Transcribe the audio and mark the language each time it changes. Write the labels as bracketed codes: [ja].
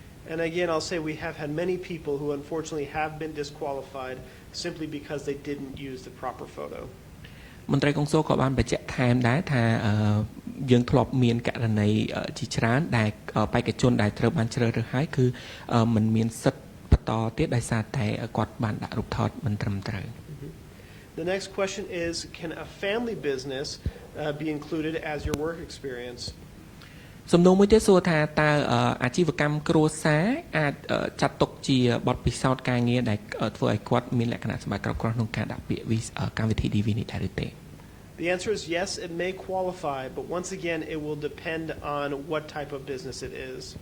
[en] And again, I'll say we have had many people who unfortunately have been disqualified simply because they didn't use the proper photo. [km] មន្ត្រីកុងស៊ុលក៏បានបញ្ជាក់ថែមដែរថាយើងធ្លាប់មានករណីជាច្រើនដែលបេក្ខជនដែលត្រូវបានជ្រើសរើសហើយគឺមិនមានសិទ្ធិបន្តទៀតដោយសារតែគាត់បានដាក់រូបថតមិនត្រឹមត្រូវ [en] The next question is, can a family business be included as your work experience? [km] សំណួរមួយទៀតសួរថាតើអាជីវកម្មគ្រួសារអាចចាត់ទុកជាបទពិសោធន៍ការងារដែលធ្វើឲ្យគាត់មានលក្ខណៈសម្បត្តិគ្រប់គ្រាន់ក្នុងការដាក់ពាក្យកម្មវិធី DV នេះដែរឬទេ [en] The answer is yes, it may qualify, but once again, it will depend on what type of business it is.